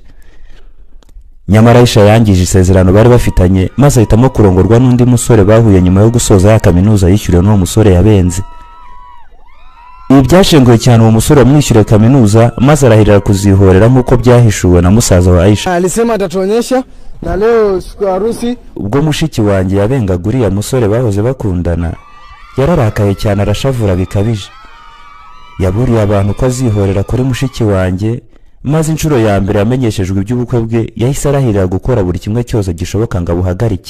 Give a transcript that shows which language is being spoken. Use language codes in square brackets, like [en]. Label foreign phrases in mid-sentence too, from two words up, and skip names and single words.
[rw] Nyamara Aisha yangije isezerano bari bafitanye maze ahitamo kurongorwa n'undi musore bahuye nyuma yo gusoza ya kaminuza yishyuriwe n'uwo musore yabenze. Ibi byashenguye cyane uwo musore wamwishyuriye kaminuza maze arahirira kuzihorera nk'uko byahishuwe na musaza wa Aisha. [sw] Alisema atatuonyesha na leo siku ya harusi. [rw] Ubwo mushiki wanjye yabengaguriye ya musore bahoze bakundana, yararakaye cyane arashavura bikabije. Yaburiye abantu ko azihorera kuri mushiki wanjye, maze inshuro ya mbere yamenyeshejwe iby'ubukwe bwe yahise arahirira gukora buri kimwe cyose gishoboka ngo abuhagarike.